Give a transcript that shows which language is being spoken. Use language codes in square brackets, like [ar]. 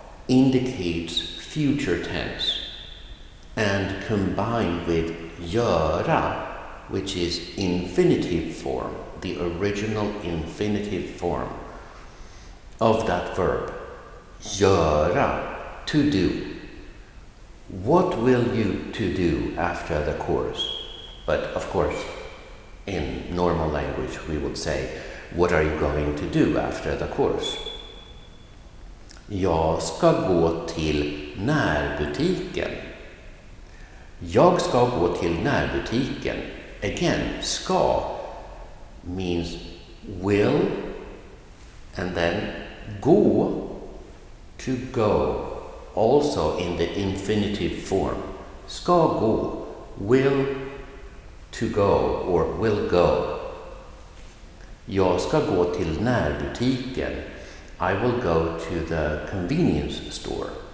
[en] indicates future tense and combined with göra, which is infinitive form, the original infinitive form of that verb. Göra, to do. What will you to do after the course? But of course, in normal language we would say, what are you going to do after the course? [sv] Jag ska gå till närbutiken. Jag ska gå till närbutiken. [en] Again, ska means will, and then gå, to go, also in the infinitive form. [sv] Ska gå, [en] will, to go, or will go. [sv] Jag ska gå till närbutiken. [en] I will go to the convenience store.